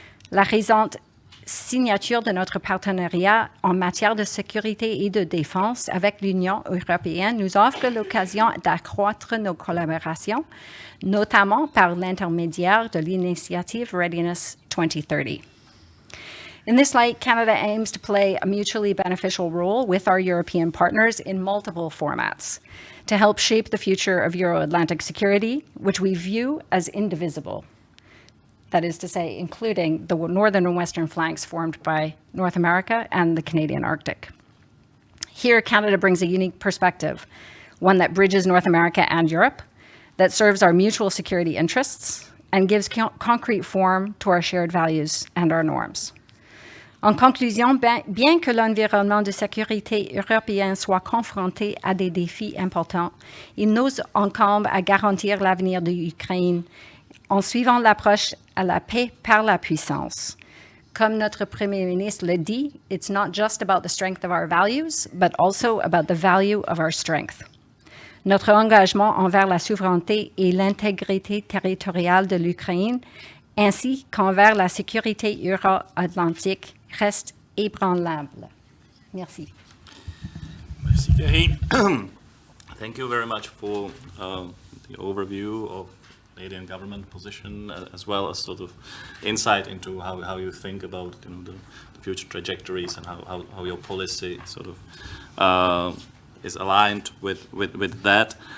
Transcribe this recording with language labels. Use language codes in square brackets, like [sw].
[fr] La récente signature de notre partenariat en matière de sécurité et de défense avec l'Union européenne nous offre l'occasion d'accroître nos collaborations, notamment par l'intermédiaire de l'initiative Readiness 2030. [en] In this light, Canada aims to play a mutually beneficial role with our European partners in multiple formats to help shape the future of Euro-Atlantic security, which we view as indivisible. That is to say, including the northern and western flanks formed by North America and the Canadian Arctic. Here, Canada brings a unique perspective, one that bridges North America and Europe, that serves our mutual security interests, and gives concrete form to our shared values and our norms. [fr] En conclusion, bien que l'environnement de sécurité européen soit confronté à des défis importants, il nous incombe à garantir l'avenir de l'Ukraine en suivant l'approche à la paix par la puissance. Comme notre Premier ministre le dit, [en] it's not just about the strength of our values, but also about the value of our strength. [fr] Notre engagement envers la souveraineté et l'intégrité territoriale de l'Ukraine, ainsi qu'envers la sécurité euro-atlantique, reste ébranlable. Merci. Merci, Gary. [en] Thank you very much for the overview of Canadian government position, as well as sort of insight into how you think about the future trajectories and how your policy sort of is aligned with that.